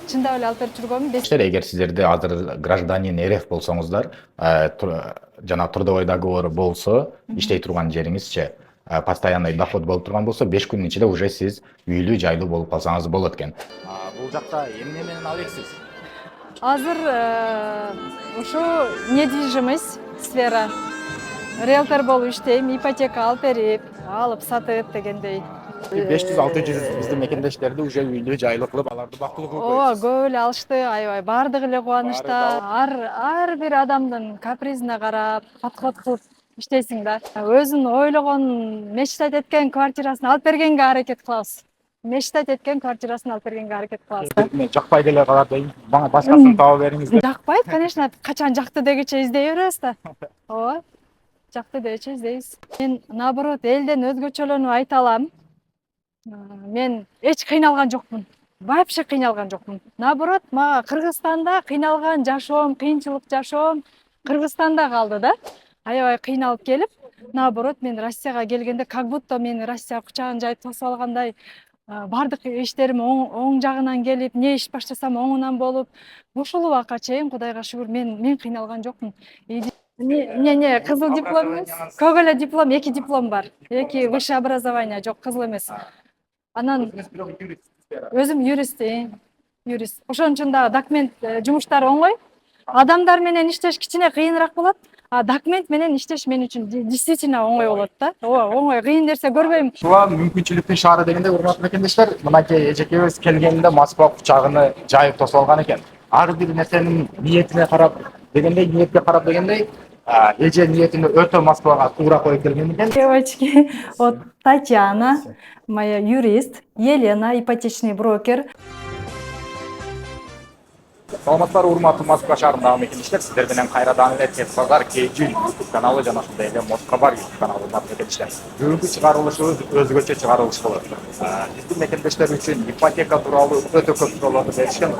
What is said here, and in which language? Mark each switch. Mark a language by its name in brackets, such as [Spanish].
[Kyrgyz] Чындап эле алып берип жүргөм. Эгер сиздерде азыр [Russian] гражданин РФ [Kyrgyz] болсоңуздар, жана [Russian] трудовой договор [Kyrgyz] болсо, иштей турган жериңизче [Russian] постоянный доход [Kyrgyz] болуп турган болсо, 5 күнүн ичинде уже сиз үйлүү жайлуу болуп калсаңыз болот экен. Бул жакта эмне менен алексиз? Азыр ушу недвижимость сфера. Риэлтор болуп иштейм, ипотека алып берип, алып сатып дегендей. 500-600 биздин мекендештерди уже үйлүү жайлуу кылып, аларды бактылуу кылып Ооба, коесуз. көп эле алышты, аябай баардыгы эле кубанычта. Ар бир адамдын капризине карап, подход кылып иштейсиң да. Өзүн ойлогон, мечтать эткен квартирасын алып бергенге аракет кылабыз. Мечтать эткен квартирасын алып бергенге аракет кылабыз. Жакпай деле калат, башкасын таап бериңиз да. Жакпайт, конечно, качан жакты дегиче издей беребиз да. Ооба. Жакты дегиче издейбиз. Мен наоборот элден өзгөчөлөнүп айта алам. Мен эч кыйналган жокмун. Вообще кыйналган жокмун. Наоборот, мага Кыргызстанда кыйналган жашоом, кыйынчылык жашоом Кыргызстанда калды да. Аябай кыйналып келип, наоборот, мен Россияга келгенде [Russian] как будто [Kyrgyz] мени Россия кучагын жайып тосуп алгандай, баардык иштерим оң жагынан келип, не иш баштасам оңунан болуп, ушул убакка чейин Кудайга шүгүр мен кыйналган жокмун. Не, кызыл диплом эмес. Көк эле диплом, 2 диплом бар. 2 [Russian] высшее образование, [Kyrgyz] жок, кызыл эмес. Анан өзүм юрист. Ошон үчүн дагы документ жумуштары оңой. Адамдар менен иштеш кичине кыйыныраак болот. А документ менен иштеш мен үчүн действительно оңой болот да. Ооба, оңой, кыйын нерсе көрбөйм. Ушуга мүмкүнчүлүктүн шаары дегенде, урматтуу мекендештер, мынакей эжекебиз келгенде Москва кучагыны жайып тосуп алган экен. Ар бир нерсенин ниетине карап дегендей, ниетке карап дегендей, эже ниетini өтө Москвага туура коюп келген экен. [Russian] Девочки, вот Татьяна, моя юрист, Елена, ипотечный брокер. [Kyrgyz] Саламатсыздар, урматтуу Москва шаарындагы мекендештер, сиздер менен кайрадан эле Тез Базар KG YouTube каналы жана ошондой эле Москабар YouTube каналы урматтуу мекендештер. Бүгүнкү чыгарылышыбыз өзгөчө чыгарылыш болот. Биздин мекендештер үчүн ипотека тууралуу өтө көп суроолорду беришкен.